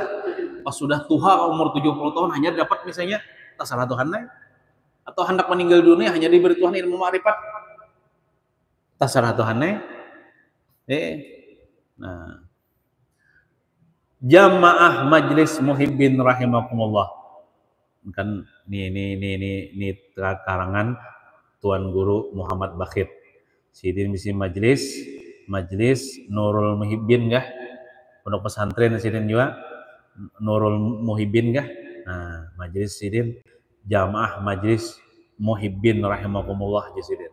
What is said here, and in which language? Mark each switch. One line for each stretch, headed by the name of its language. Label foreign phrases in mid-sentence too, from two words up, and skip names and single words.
Indonesian: Pas sudah tua umur 70 tahun hanya dapat misalnya terserah Tuhan lain, atau hendak meninggal dunia hanya diberi Tuhan ilmu ma'rifat, terserah Tuhan lain. Nah, jamaah majlis muhibbin rahimakumullah. Kan ini karangan Tuan Guru Muhammad Bakhir.
Banjar: Sidin misi majlis Nurul Muhibbin kah? Pondok pesantren sidin juga Nurul Muhibbin kah? Nah, majlis sidin jamaah majlis muhibbin rahimakumullah sidin.